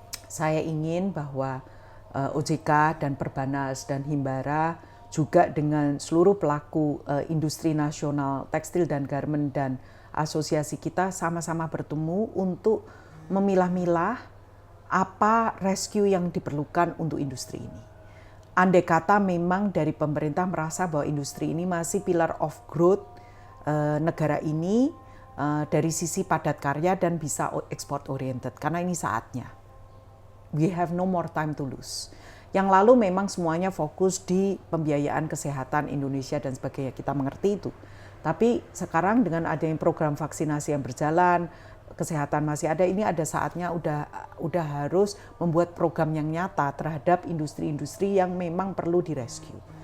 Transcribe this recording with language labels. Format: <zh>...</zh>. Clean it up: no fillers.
<id>saya ingin bahwa OJK dan Perbanas dan Himbara juga dengan seluruh pelaku industri nasional tekstil dan garment dan asosiasi kita sama-sama bertemu untuk memilah-milah apa rescue yang diperlukan untuk industri ini. Andai kata memang dari pemerintah merasa bahwa industri ini masih</id> <en>pillar of growth</en> <id>negara ini dari sisi padat karya dan bisa export oriented, karena ini saatnya.</id> <en>We have no more time to lose.</en> <id>Yang lalu memang semuanya fokus di pembiayaan kesehatan Indonesia dan sebagainya, kita mengerti itu. Tapi sekarang dengan adanya program vaksinasi yang berjalan, kesehatan masih ada, ini ada saatnya udah harus membuat program yang nyata terhadap industri-industri yang memang perlu direscue.</id>